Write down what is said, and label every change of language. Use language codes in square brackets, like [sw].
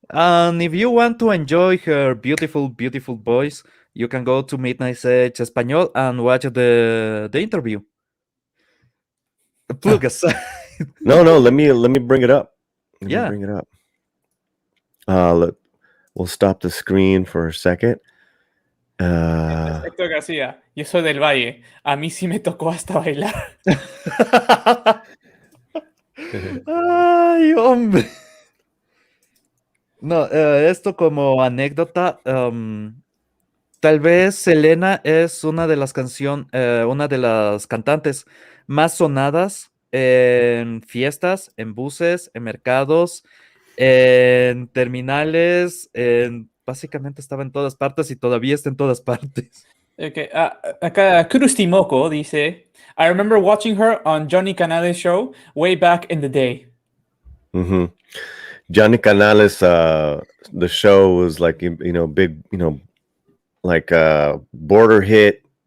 [en] And if you want to enjoy her beautiful, beautiful voice, you can go to Midnight Edge Español and watch the interview. Plug aside. No, let me bring it up. Let me Yeah. bring it up. We'll stop the screen for a second. [es] Héctor García, yo soy del Valle. A mí sí me tocó hasta bailar. Ay, hombre. No, esto como anécdota, tal vez Selena es una de las una de las cantantes más sonadas en fiestas, en buses, en mercados, en terminales, básicamente estaba en todas partes y todavía está en todas partes. [en] Okay. [es] Acá Cruz Timoco dice, [en] I remember watching her on Johnny Canales' show way back in the day. Mm-hmm. Johnny Canales, the show was like big, like border hit.